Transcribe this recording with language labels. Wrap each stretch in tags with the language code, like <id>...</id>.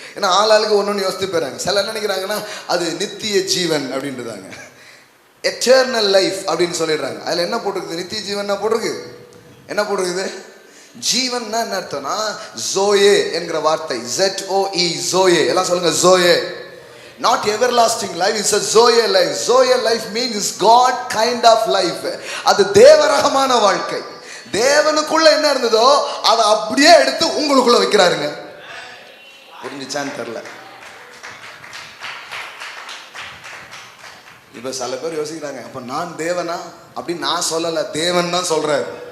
<ta>ஏன்னா ஆளாளுக்கு ஒன்று யோசித்து போயிறாங்க. சில என்ன நினைக்கிறாங்கன்னா அது நித்திய ஜீவன் அப்படின்றதாங்க, எட்டர்னல் லைஃப் அப்படின்னு சொல்லிடுறாங்க. அதில் என்ன போட்டிருக்குது? நித்திய ஜீவன் போட்டிருக்கு. என்ன போட்டிருக்குது? ஜீவன்னா என்ன அர்த்தம்னா ஜோயே என்கிற வார்த்தை, ZOE, ஜோயே. எல்லாம் சொல்லுங்க, zoe.</ta> <en>Not everlasting life, it's a Zoe life. Zoe life means God kind of life.</en> <ta>அது தேவரகமான வாழ்க்கை. தேவனுக்குள்ள என்ன இருந்ததோ அதை அப்படியே எடுத்து உங்களுக்குள்ள வைக்கிறாருங்க. புரிஞ்சுச்சான்னு தெரியல. இப்ப சில பேர் யோசிக்கிறாங்க, அப்ப நான் தேவனா அப்படின்னு. நான் சொல்லல, தேவன் தான் சொல்றாரு.</ta>